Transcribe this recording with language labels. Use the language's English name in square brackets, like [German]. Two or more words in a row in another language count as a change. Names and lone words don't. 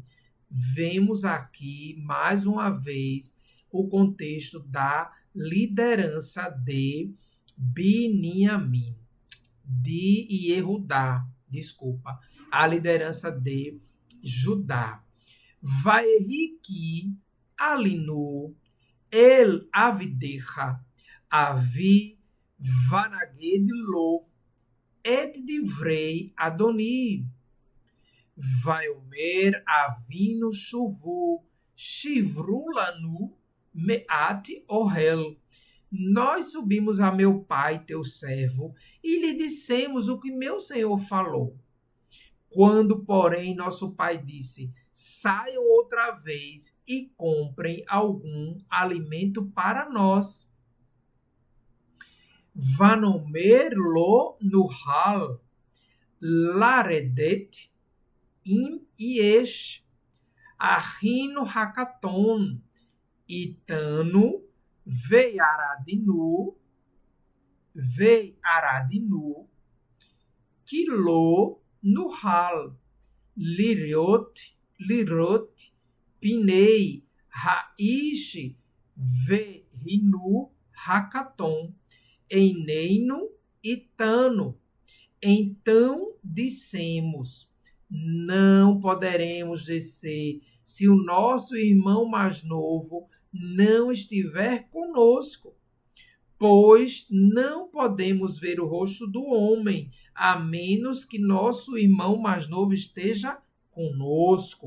[Portuguese] Vemos aqui, mais uma vez, o contexto da liderança de Beniamim, de Yehudá, a liderança de Judá. [Hebrew] ויהי כי עלינו אל עבדך אבי ונגד לו את דברי אדני. ויאמר אבינו שבו, שברו לנו מעט אכל. [Portuguese] Nós subimos a meu pai, teu servo, e lhe dissemos o que meu senhor falou. Quando, porém, nosso pai disse: saiam outra vez e comprem algum alimento para nós. [Hebrew] ונאמר לא נוכל, לרדת אם יש, אחינו הקטן, אתנו וירדנו, כי לא נוכל, לראות, פני, האיש, ואחינו הקטן, איננו אתנו. [Portuguese] Então dissemos: não poderemos descer se o nosso irmão mais novo não estiver conosco, pois não podemos ver o rosto do homem, a menos que nosso irmão mais novo esteja conosco.